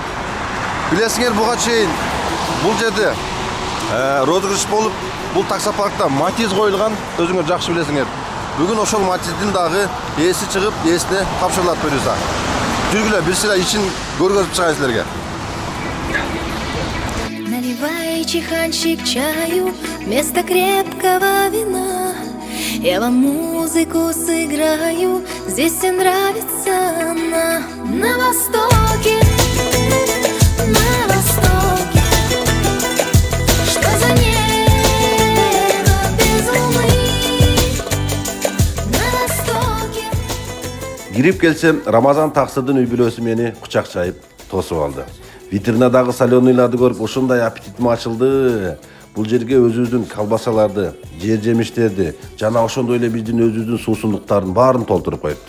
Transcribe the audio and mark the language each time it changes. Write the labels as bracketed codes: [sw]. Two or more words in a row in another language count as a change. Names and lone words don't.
[ky] Билесиңер, буга чейин бул жерде розыгрыш болуп, бул таксопаркта Матиз коюлган, өзүңөр жакшы билесиңер. Бүгін ошол Матиздин дагы ээси чыгып, ээсине тапшырылат буюрса. Жүргүлө, бир сыйра ичин көргөзүп чыгайын силерге. [ru] Наливай, чайханчик, чаю вместо крепкого вина. Я вам музыку сыграю, здесь всем нравится она. На востоке, на востоке. Что за небо без луны? [ky] Кирип келсем, Рамазан Тақсырдын үй бүлөсү мени кучак чайып тосуп алды. Витринадагы соленыйларды көрүп ушундай аппетитим ачылды. Бул жерге өзүбүздүн колбасаларды, жер жемиштерди жана ошондой эле биздин өзүбүздүн суусундуктардын баарын толтуруп коюптур.